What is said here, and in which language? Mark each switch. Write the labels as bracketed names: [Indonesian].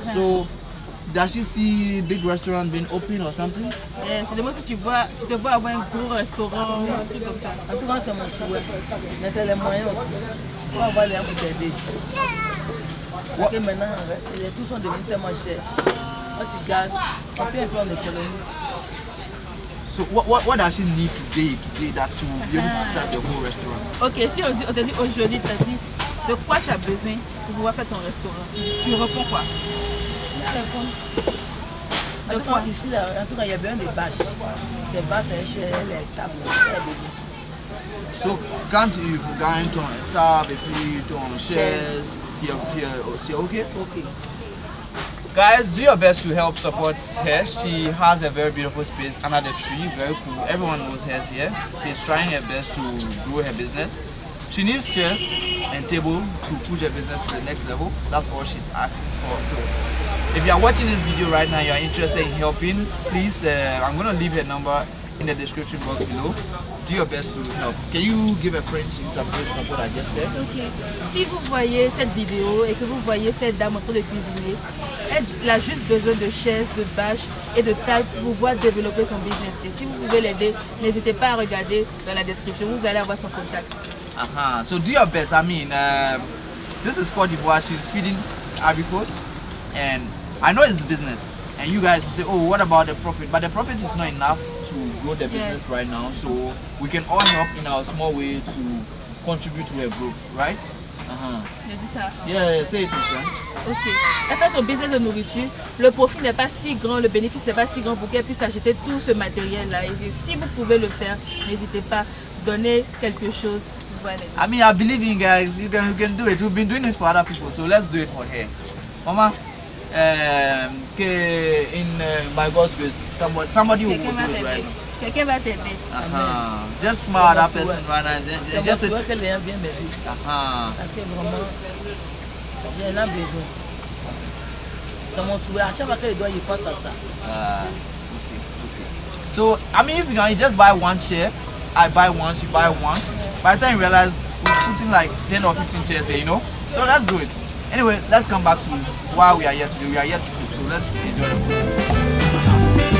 [English] So, does she see big restaurant being open or something? [French] C'est de moi si tu te vois avoir un gros restaurant, un truc comme ça. En tout cas, c'est mon souhait. Mais c'est les moyens aussi. On va voir les gens pour t'aider. Parce que maintenant, les tout sont devenus tellement chers. Quand tu gardes, un peu on économise. [English] So what does she need today that she will be able to start the whole restaurant? [French] Ok, si on te dit aujourd'hui, tu as dit de quoi tu as besoin pour pouvoir faire ton restaurant, tu réponds quoi? En tout cas, ici, en tout cas, il y a besoin de bâches. Ces bâches, c'est cher, les tables, c'est bébé. So, quand tu gagnes ton table et puis ton chaise, c'est okay? [English] Okay. Guys, do your best to help support her. She has a very beautiful space under the tree, very cool. Everyone knows her here. She's trying her best to grow her business. She needs chairs and table to push her business to the next level. That's all she's asking for. So, if you are watching this video right now, you are interested in helping, please, I'm going to leave her number in the description box below. Do your best to help. Can you give a French interpretation of what I just said? Ok. [French] Si vous voyez cette vidéo et que vous voyez cette dame en train de cuisiner, elle a juste besoin de chaises, de bâches et de tables pour pouvoir développer son business. Et si vous pouvez l'aider, n'hésitez pas à regarder dans la description. Vous allez avoir son contact. [English] So do your best. I mean, this is Côte d'Ivoire. She's feeding Ivory Coast, and I know it's business. And you guys will say, oh, what about the profit? But the profit is not enough to grow the business right now. So we can all help in our small way to contribute to her growth, right? [French] Je dis ça. [English] Yeah, say it in French. Ok. [French] Elle fait son business de nourriture. Le profit n'est pas si grand, le bénéfice n'est pas si grand pour qu'elle puisse acheter tout ce matériel-là. Et si vous pouvez le faire, n'hésitez pas. donner quelque chose. Voilà. [English] I mean, I believe in guys. You can do it. We've been doing it for other people, so let's do it for her. Mama, in by God's grace, somebody will do it right now. [French] Quelqu'un va t'aider. [English] Just smile that person right now. Just [French] que les gens viennent m'aider. Parce que vraiment, j'en ai besoin. C'est mon souhait. À chaque fois qu'il doit, il pense à ça. [English] Okay. So, I mean, if you just buy one chair, I buy one, she buy one. By the time you realize we're putting like 10 or 15 chairs here, you know? So let's do it. Anyway, let's come back to why we are here today. We are here to cook, so let's enjoy the food.